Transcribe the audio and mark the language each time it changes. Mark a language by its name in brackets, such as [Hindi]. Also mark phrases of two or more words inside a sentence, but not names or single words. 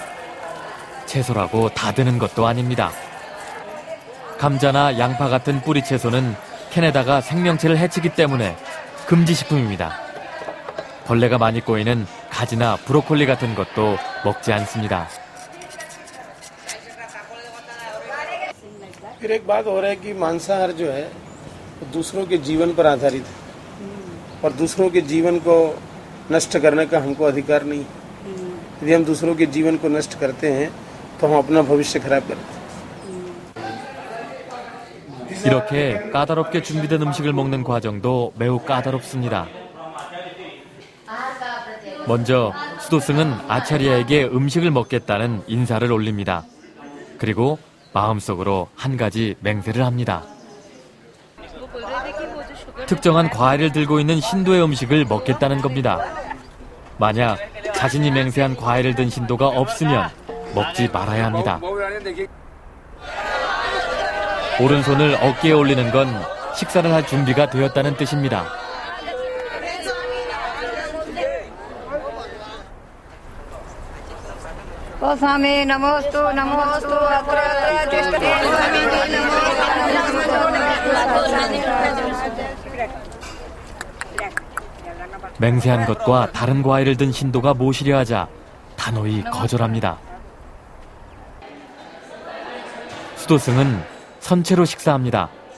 [Korean] 채소라고 다 되는 것도 아닙니다. 감자나 양파 같은 뿌리 채소는 캔에다가 생명체를 해치기 때문에 금지식품입니다. 벌레가 많이 꼬이는 가지나 브로콜리 같은 것도 먹지 않습니다. [Hindi] फिर एक बात हो रहा है कि मांसाहार जो है दूसरों के जीवन पर आधारित है और दूसरों के जीवन को नष्ट करने का हमको अधिकार नहीं। यदि हम दूसरों के जीवन को नष्ट करते हैं तो हम अपना भविष्य खराब करते हैं। [Korean] 이렇게 까다롭게 준비된 음식을 먹는 과정도 매우 까다롭습니다. 먼저 수도승은 아차리야에게 음식을 먹겠다는 인사를 올립니다. 그리고 마음속으로 한 가지 맹세를 합니다. 특정한 과일을 들고 있는 신도의 음식을 먹겠다는 겁니다. 만약 자신이 맹세한 과일을 든 신도가 없으면 먹지 말아야 합니다. 오른손을 어깨에 올리는 건 식사를 할 준비가 되었다는 뜻입니다. [Hindi] स्वामी नमोस्तु नमोस्तु [Korean] 맹세한 것과 다른 과일을 든 신도가 모시려 하자 단호히 거절합니다. 수도승은 선체로 식사합니다.